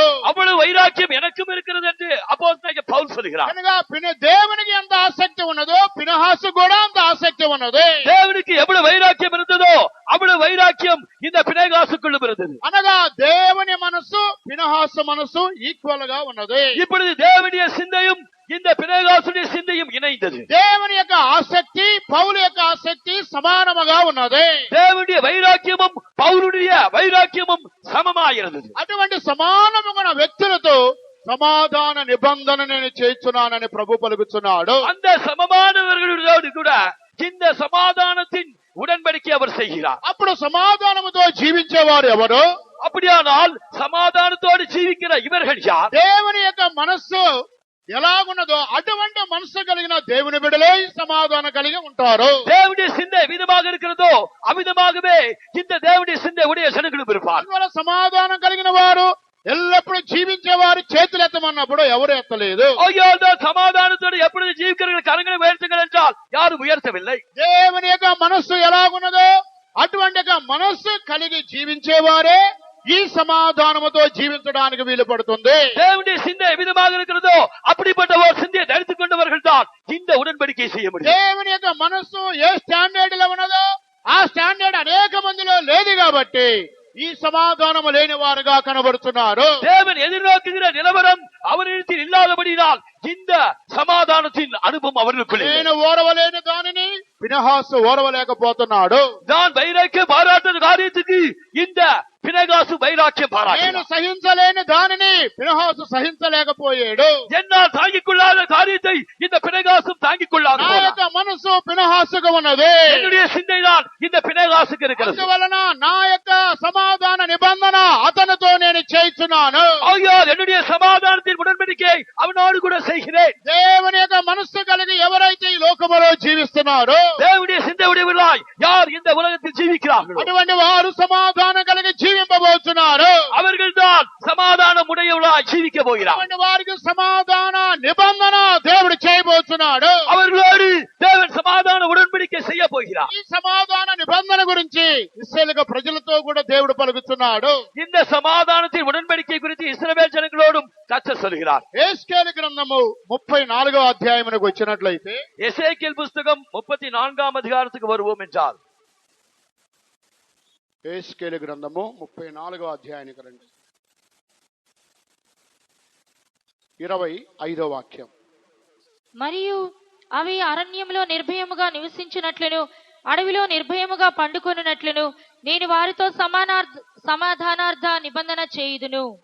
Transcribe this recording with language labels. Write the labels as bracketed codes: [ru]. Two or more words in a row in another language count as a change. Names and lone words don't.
[ta] அவ்வளவு வைராக்கியம் எனக்கும் இருக்கிறது என்று அப்போஸ்தலனாகிய பவுல் சொல்கிறார். [te] కనుక దేవునికి ఎంత ఆసక్తి ఉన్నదో ఫీనెహాసు కూడా అంత ఆసక్తి ఉన్నది. [ta] தேவனுக்கு எவ்வளவு வைராக்கியம் இருந்ததோ அவ்வளவு வைராக்கியம் இந்த பினெகாசுக்குள்ளும் இருந்தது. [te] అనగా దేవుని మనస్సు ఫీనెహాసు మనస్సు ఈక్వల్ గా ఉన్నది. [ta] இப்பொழுது தேவனுடைய சிந்தையும் இந்த பினெகாசுடைய சிந்தையும் இணைந்தது. [te] దేవుని యొక్క ఆసక్తి పౌలు యొక్క ఆసక్తి సమానముగా ఉన్నది. [ta] தேவனுடைய வைராக்கியமும் பவுலுடைய வைராக்கியமும் சமமாயிருந்தது. [te] అటువంటి సమానముగా వ్యక్తులతో సమాధాన నిబంధన నేను చేస్తున్నానని ప్రభు పలుకుతున్నాడు. [ta] அந்த சமமானவர்களோடு கூட இந்த சமாதானத்தின் உடன்படிக்கை அவர் செய்கிறார். [te] అప్పుడు సమాధానముతో జీవించేవారు ఎవరు? [ta] அப்படியானால் சமாதானத்தோடு ஜீவிக்கிற இவர்கள் யார்? [te] దేవుని యొక్క మనస్సు ఎలాగున్నదో అటువంటి మనస్సు కలిగిన దేవుని బిడ్డలే సమాధానం కలిగి ఉంటారు. [ta] தேவனுடைய சிந்தை விதமாக இருக்கிறதோ அவிதமாகவே இந்த தேவனுடைய சிந்தை உடைய ஜனங்களும் இருப்பார். [te] అందువల్ల సమాధానం కలిగిన వారు ఎల్లప్పుడూ జీవించేవారు చేతులు ఎత్తమన్నప్పుడు ఎవరు ఎత్తలేదు. [ta] சமாதானத்தோடு எப்பொழுது ஜீவிக்கிறவங்க கரங்க உயர்த்துங்கள் என்றால் யாரும் உயர்த்தவில்லை. [te] దేవుని యొక్క మనస్సు ఎలాగున్నదో అటువంటి యొక్క మనస్సు కలిగి జీవించేవారే ఈ సమాధానముతో జీవించడానికి వీలు పడుతుంది. [ta] தேவனுடைய சிந்தை விதமாக இருக்கிறதோ அப்படிப்பட்ட ஒரு சிந்தையை தரித்துக் கொண்டவர்கள் தான் இந்த உடன்படிக்கை செய்ய முடியும். [te] దేవుని యొక్క మనస్సు ఏ స్టాండర్డ్ లో ఉన్నదో ఆ స్టాండర్డ్ అనేక మందిలో లేదు కాబట్టి ఈ సమాధానము లేని వారుగా కనబడుతున్నారు. [ta] தேவன் எதிர்நோக்குகிற நிலவரம் அவரிடத்தில் இல்லாதபடியால் இந்த சமாதானத்தின் அனுபவம் அவர்களுக்குள்ளே. [te] నేను ఓర్వలేని దానిని ఫీనెహాసు ఓర్వలేకపోతున్నాడు. [ta] நான் வைராக்கியம் பாராட்டுற காரியத்துக்கு இந்த பினெகாசு வைராக்கியம் [te] నేను [ta] பாராட்டினார். [te] సహించలేని దానిని ఫీనెహాసు సహించలేకపోయాడు. [ta] என்னால் தாங்கிக் கொள்ளாத காரியத்தை இந்த பினெகாசும் தாங்கிக் கொள்ளாத [te] నా యొక్క మనస్సు మనసు పినహాసుగా ఉన్నది. [ta] என்னுடைய சிந்தைதான் இந்த பினகாசுக்கு இருக்கிறது. [te] అందువలన నా యొక్క సమాధాన నిబంధన అతనితో నేను చేస్తున్నాను. [ta] ஆகையால் என்னுடைய சமாதானத்தின் உடன்படிக்கை அவனோடு கூட செய்கிறேன். [te] దేవుని యొక్క మనస్సు కలిగి ఎవరైతే ఈ లోకములో జీవిస్తున్నారో, [ta] தேவனுடைய சிந்தை உடையவர்களாய் யார் இந்த உலகத்தில் ஜீவிக்கிறார்களோ [te] అటువంటి వారు సమాధానం కలిగి జీవింపబోతున్నారు. [ta] அவர்கள் தான் சமாதானம் உடையவர்களாய் ஜீவிக்க போகிறார். [te] అటువంటి వారికి సమాధాన నిబంధన దేవుడు చేయబోతున్నాడు. [ta] அவர்களோடு தேவன் சமாதான உடன்படிக்கை செய்ய போகிறார். [te] ఈ సమాధాన నిబంధన గురించి ఇశ్రాయేలు ప్రజలతో కూడా దేవుడు పలుకుతున్నాడు. [ta] இந்த சமாதானத்தின் உடன்படிக்கை குறித்து இஸ்ரவேல் ஜனங்களோடும் கர்த்தர் சொல்கிறார். [te] యేస్కేలు గ్రంథము 34వ అధ్యాయమునకు వచ్చినట్లయితే, [ta] எசேக்கியேல் புஸ்தகம் 34ஆம் அதிகாரத்துக்கு வருவோம் என்றால், [te] యేస్కేలు గ్రంథము 34వ అధ్యాయానికి రండి. 25వ వాక్యం. మరియు అవి అరణ్యంలో నిర్భయముగా నివసించినట్లును అడవిలో నిర్భయముగా పండుకొనున్నట్లును నేను వారితో సమాధానార్థ నిబంధన చేయుదును.